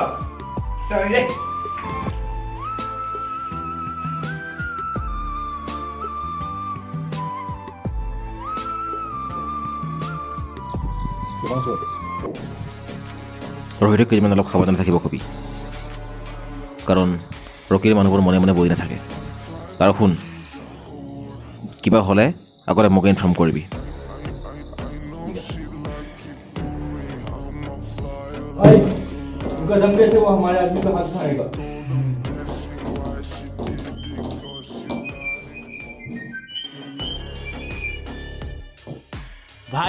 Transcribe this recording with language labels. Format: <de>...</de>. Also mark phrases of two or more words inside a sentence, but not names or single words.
<as>ৰে ৰোহিতক কেইদিনমান অলপ সাৱধানে থাকিব কবি কাৰণ ৰকীৰ মানুহবোৰ মনে মনে বহি নাথাকে আৰু শুন কিবা হ'লে আগতে মোক ইনফৰ্ম কৰিবি</as> <hi>उनका धमकी से वो हमारे आदमी का हाथ उठाएगा भाई</hi>